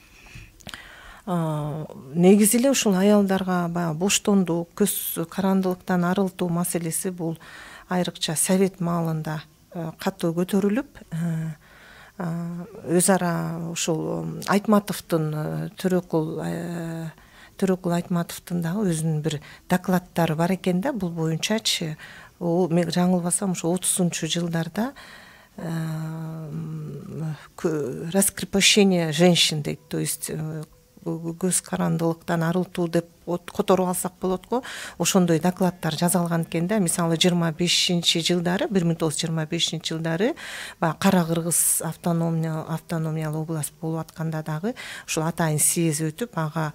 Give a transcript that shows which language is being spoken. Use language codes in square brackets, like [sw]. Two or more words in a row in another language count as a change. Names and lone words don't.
[ky] негизи эле ушул аялдарга баягы боштондук, көз карандылыктан арылтуу маселеси бул айрыкча совет маалында катуу көтөрүлүп, өз ара ушул Айтматовдун Төрөкул Айтматовдун дагы өзүнүн бир докладдары бар экен да, бул боюнчачы. Мен жаңылбасам ошо 30-жылдарда [ru] раскрепощение женщин [ky] дейт, [ru] то есть [ky] көз карандылыктан арылтуу деп которуп алсак болот го. Ошондой докладдар жазалган экен да. Мисалы 25-жылдары, 1925-жылдары баягы Кара Кыргыз автономиялуу область болуп атканда дагы ушул атайын съезд өтүп, ага